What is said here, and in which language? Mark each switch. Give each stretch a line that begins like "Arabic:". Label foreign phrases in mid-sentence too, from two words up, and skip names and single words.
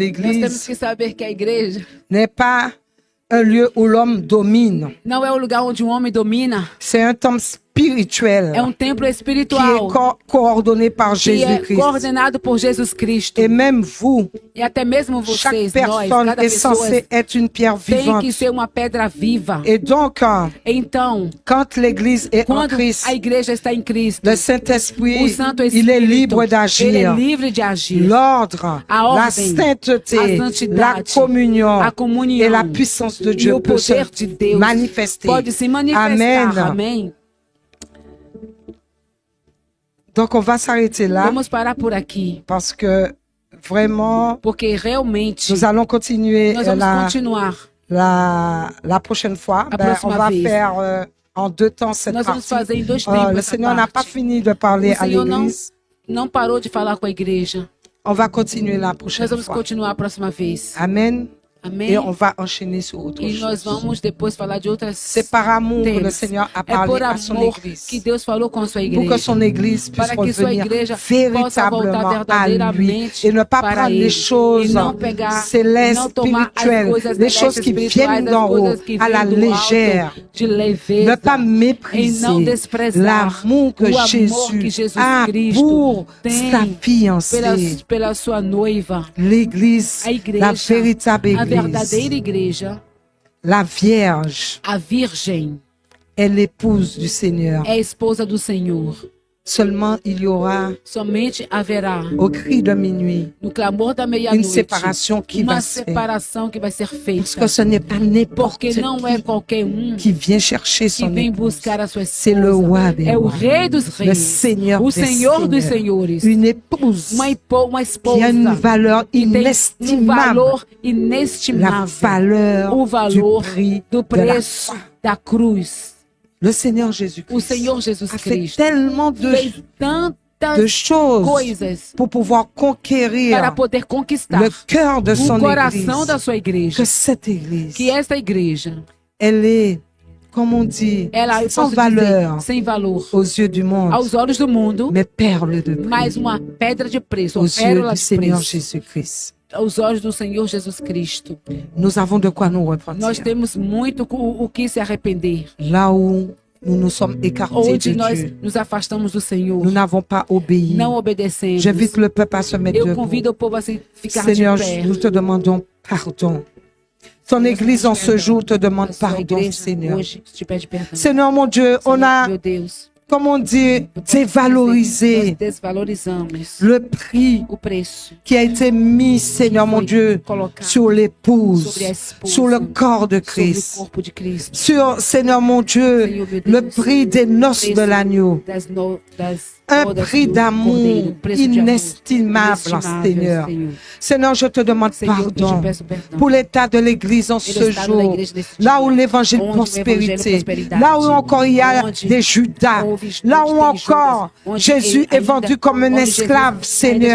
Portuguese: Nós temos
French: l'église
Portuguese: que saber que a igreja
French: n'est pas un lieu où l'homme domine.
Portuguese: não é o lugar onde um homem domina,
French: C'est un temple spirituel
Portuguese: é um templo
French: qui est
Portuguese: espiritual
French: coordonné par
Portuguese: que é
French: Jésus-Christ.
Portuguese: coordenado por Jesus Cristo.
French: Et même vous,
Portuguese: E até mesmo
French: chaque
Portuguese: vocês, nós,
French: personne
Portuguese: cada
French: est
Portuguese: pessoa
French: censée être une pierre
Portuguese: tem
French: vivante.
Portuguese: que ser uma pedra viva.
French: Et donc,
Portuguese: Então,
French: quand l'Église est en
Portuguese: quando
French: Christ,
Portuguese: a igreja está em Cristo,
French: le Saint-Esprit,
Portuguese: o Santo
French: il
Portuguese: Espírito,
French: est libre
Portuguese: ele é
French: d'agir.
Portuguese: livre de agir.
French: L'ordre,
Portuguese: A
French: la
Portuguese: ordem,
French: sainteté,
Portuguese: a
French: la
Portuguese: santidade,
French: communion
Portuguese: a comunhão
French: et la puissance de
Portuguese: e
French: Dieu
Portuguese: o
French: peut se
Portuguese: poder de Deus
French: manifester.
Portuguese: pode se manifestar.
French: Amen.
Portuguese: Amém.
French: Donc, on va s'arrêter là
Portuguese: Vamos parar por aqui,
French: parce que vraiment,
Portuguese: porque realmente
French: nous allons continuer
Portuguese: nós vamos continuar.
French: la prochaine fois.
Portuguese: A
French: Ben, on
Portuguese: próxima
French: va
Portuguese: vez.
French: faire en deux temps cette
Portuguese: Nós vamos
French: partie.
Portuguese: fazer em dois tempos
French: Le
Portuguese: essa
French: Seigneur n'a pas
Portuguese: parte.
French: fini de parler
Portuguese: O
French: à
Portuguese: Senhor
French: l'Église.
Portuguese: não parou de falar com a igreja.
French: On va continuer la
Portuguese: Nós
French: prochaine
Portuguese: vamos
French: fois.
Portuguese: continuar a próxima vez.
French: Amen.
Portuguese: Amém.
French: Et on va enchaîner sur autre
Portuguese: E nós
French: chose.
Portuguese: vamos depois falar de outras
French: C'est par amour que le
Portuguese: temas.
French: Seigneur a
Portuguese: É
French: parlé
Portuguese: por
French: à son
Portuguese: amor
French: Église.
Portuguese: que Deus falou com a sua
French: Pour
Portuguese: igreja.
French: que son Église puisse
Portuguese: Para que sua
French: revenir
Portuguese: igreja possa voltar
French: véritablement à lui
Portuguese: verdadeiramente
French: et ne pas
Portuguese: para
French: prendre
Portuguese: ele.
French: les choses
Portuguese: E não pegar,
French: célestes,
Portuguese: não tomar as
French: spirituelles,
Portuguese: coisas
French: les choses
Portuguese: celestes,
French: qui
Portuguese: espirituais,
French: viennent
Portuguese: as
French: d'en haut
Portuguese: coisas que
French: à la
Portuguese: vêm do
French: légère.
Portuguese: alto, de leveza.
French: Ne pas
Portuguese: E não
French: mépriser
Portuguese: desprezar
French: l'amour que
Portuguese: o amor
French: Jésus
Portuguese: que Jesus
French: a
Portuguese: Cristo
French: pour
Portuguese: tem
French: sa fiancée.
Portuguese: pela sua noiva.
French: L'église,
Portuguese: A igreja,
French: la véritable
Portuguese: a
French: église,
Portuguese: verdadeira igreja,
French: la Vierge
Portuguese: a virgem,
French: est l'épouse du Seigneur.
Portuguese: é a esposa do Senhor.
French: Seulement il y aura
Portuguese: Somente haverá,
French: au cri de minuit
Portuguese: no clamor da
French: une
Portuguese: meia-noite,
French: séparation qui
Portuguese: uma
French: va se faire.
Portuguese: separação que vai ser
French: Parce
Portuguese: feita.
French: que ce n'est pas n'importe
Portuguese: Porque não é
French: qui
Portuguese: qualquer
French: qui vient chercher
Portuguese: que
French: son
Portuguese: vem
French: épouse.
Portuguese: buscar a sua
French: C'est le roi
Portuguese: esposa.
French: des
Portuguese: É o
French: rois,
Portuguese: rei dos
French: le
Portuguese: reis,
French: Seigneur
Portuguese: o
French: des
Portuguese: Senhor dos
French: seigneurs.
Portuguese: senhores.
French: Une épouse
Portuguese: Uma
French: qui a
Portuguese: esposa
French: une valeur
Portuguese: que tem um
French: inestimable.
Portuguese: valor
French: La
Portuguese: inestimável.
French: valeur
Portuguese: O
French: du
Portuguese: valor
French: prix
Portuguese: do
French: de la
Portuguese: preço
French: foi.
Portuguese: da cruz.
French: Le Seigneur
Portuguese: O
French: Jésus-Christ
Portuguese: Senhor Jesus
French: a fait
Portuguese: Cristo
French: tellement
Portuguese: fez
French: de
Portuguese: tantas
French: choses
Portuguese: coisas
French: pour pouvoir conquérir
Portuguese: para poder conquistar
French: le cœur de
Portuguese: o
French: son
Portuguese: coração da
French: église.
Portuguese: sua igreja.
French: Que cette église,
Portuguese: Que esta igreja,
French: elle est, comme on dit,
Portuguese: ela, eu
French: sans
Portuguese: posso
French: valeur
Portuguese: dizer, sem valor
French: aux yeux du monde,
Portuguese: aos olhos do mundo,
French: mais perle de prix
Portuguese: mas uma pedra de preço, uma
French: aux yeux
Portuguese: pérola
French: du
Portuguese: de
French: Seigneur
Portuguese: preço
French: Jésus-Christ.
Portuguese: aos olhos do Senhor Jesus Cristo.
French: Nous avons de quoi nous
Portuguese: Nós
French: repentir.
Portuguese: temos muito o que se arrepender.
French: Là où nous nous sommes écartés
Portuguese: Onde
French: de
Portuguese: nós
French: Dieu,
Portuguese: nos afastamos do Senhor,
French: nous n'avons pas obéi.
Portuguese: não obedecemos.
French: J'invite le peuple à se mettre
Portuguese: Eu
French: debout.
Portuguese: convido o povo a se ficar
French: Seigneur,
Portuguese: de pé.
French: nous te demandons pardon. Ton église en ce jour te demande
Portuguese: A sua
French: pardon,
Portuguese: igreja
French: Seigneur.
Portuguese: hoje te pede perdão.
French: Seigneur, mon Dieu, on a,
Portuguese: Meu Deus,
French: comme on dit,
Portuguese: nós
French: dévalorisé
Portuguese: desvalorizamos
French: le prix
Portuguese: o preço
French: qui a été mis, Seigneur, mon Dieu,
Portuguese: colocado
French: sur l'épouse,
Portuguese: sobre a esposa,
French: sur le corps de
Portuguese: sobre o
French: Christ,
Portuguese: corpo de Cristo,
French: sur, Seigneur, mon Dieu,
Portuguese: Senhor, meu
French: le
Portuguese: Deus,
French: prix des noces de
Portuguese: preço
French: l'agneau.
Portuguese: das
French: un
Portuguese: Toda
French: prix
Portuguese: do
French: d'amour
Portuguese: Cordeiro, preço de amor
French: inestimable,
Portuguese: inestimável,
French: Seigneur.
Portuguese: Senhor.
French: Seigneur, je te demande
Portuguese: Senhor, eu te
French: pardon
Portuguese: peço perdão.
French: pour l'état de l'Église en
Portuguese: Pelo
French: ce
Portuguese: estado da
French: jour,
Portuguese: igreja nesse
French: là
Portuguese: dia,
French: où l'évangile
Portuguese: onde o
French: prospérité,
Portuguese: evangelho prosperidade,
French: là où encore il y a
Portuguese: onde
French: des Judas,
Portuguese: houve-
French: là
Portuguese: onde
French: où
Portuguese: tem
French: encore
Portuguese: Judas, onde
French: Jésus est
Portuguese: ainda-
French: vendu comme un
Portuguese: onde
French: esclave,
Portuguese: Jesus
French: Seigneur,